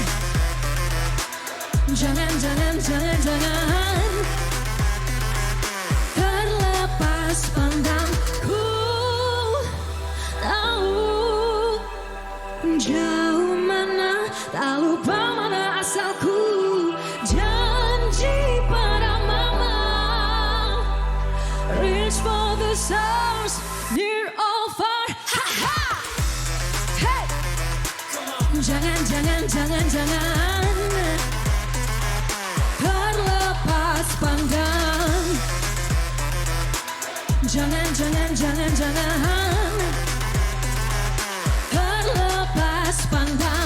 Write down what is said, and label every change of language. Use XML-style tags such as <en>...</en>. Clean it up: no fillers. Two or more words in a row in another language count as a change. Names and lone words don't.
<ms>Jangan terlepas pandang. Ku tahu jauh mana, tak lupa mana asalku. Janji pada mama,</ms> <en>reach for the stars, near or far. Ha ha. Hey.</en> <ms>Jangan terlepas pandang. Jangan terlepas pandang.</ms>